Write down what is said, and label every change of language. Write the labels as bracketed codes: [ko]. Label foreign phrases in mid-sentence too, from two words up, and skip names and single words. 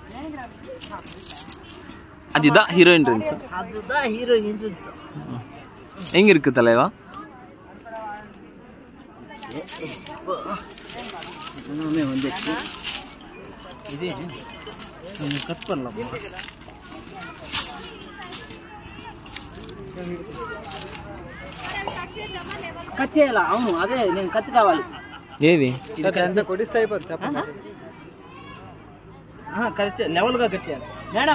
[ta] அதுதான் [en] hero entrance. [ta] அதுதான் [en] hero entrance. [ta] எங்க இருக்கு தலைவா? இன்னுமே வந்துச்சு. இது கட் பண்ணலாம். [te] కట్ చేయాలా? అవును అదే నేను కట్ కావాలి. ఏది? కొడిస్తే అయిపోతుంది చెప్పండి. కట్ లెవెల్గా కట్ చేయాలి మేడం.